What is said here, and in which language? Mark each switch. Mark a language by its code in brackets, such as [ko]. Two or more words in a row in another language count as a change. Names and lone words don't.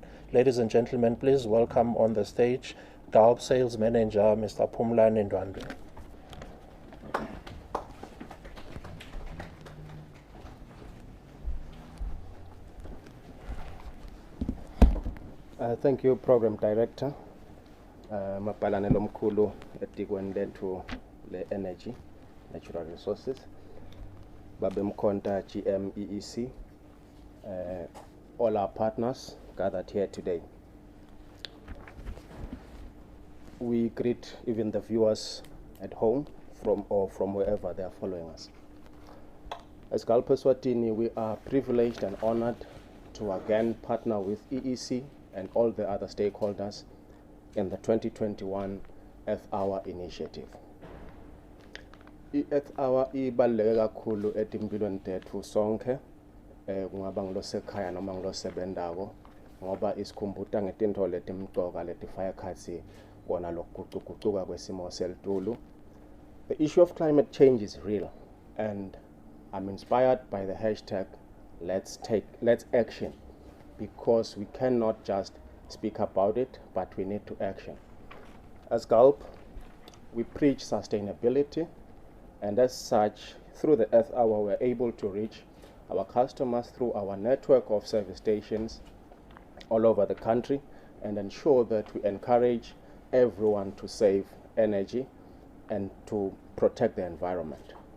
[en] Ladies and gentlemen, please welcome on the stage GULP Sales Manager, Mr. Phumlani Ndwandwe. Thank you, Program Director. [ss] Mapalane lomkhulu etikweni lethu le-energy, [en] natural resources. Babe Mkhonta, GM EEC, all our partners gathered here today. We greet even the viewers at home from wherever they are following us. As GULP Eswatini, we are privileged and honored to again partner with EEC and all the other stakeholders in the 2021 Earth Hour initiative. [ss] I-Earth Hour ibaluleke kakhulu etimpilweni tethu sonke, kungaba ngilosekhaya noma ngilosebenzako, ngoba isikhumbuta ngetinto letimqoka letifaya khatsi kona lokuguquguquka kwesimo selitulu. [en] The issue of climate change is real, and I'm inspired by the hashtag let's action, because we cannot just speak about it, but we need to action. As GULP, we preach sustainability, and as such, through the Earth Hour, we're able to reach our customers through our network of service stations all over the country and ensure that we encourage everyone to save energy and to protect the environment.